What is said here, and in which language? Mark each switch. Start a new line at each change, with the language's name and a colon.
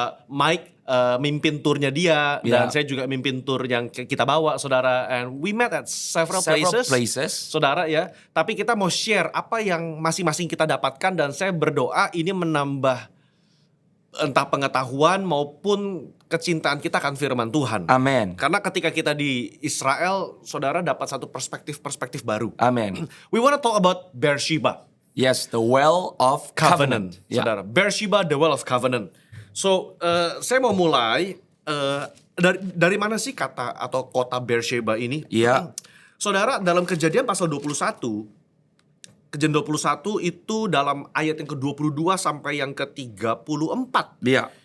Indonesian: Mike mimpin turnya dia, dan saya juga mimpin tur yang kita bawa, saudara.
English: And we met at several places,
Indonesian: saudara ya. Tapi kita mau share apa yang masing-masing kita dapatkan, dan saya berdoa ini menambah entah pengetahuan maupun kecintaan kita akan firman Tuhan. Amen. Karena ketika kita di Israel, saudara dapat satu perspektif baru. Amen.
English: We wanna talk about Beersheba. Yes, the well of covenant.
Indonesian: Saudara.
English: Beersheba, the well of covenant.
Indonesian: So, saya mau mulai dari mana sih kata atau kota Beersheba ini? Iya. Saudara, dalam Kejadian pasal 21, Kejadian 21 itu dalam ayat yang ke-22 sampai yang ke-34. Iya.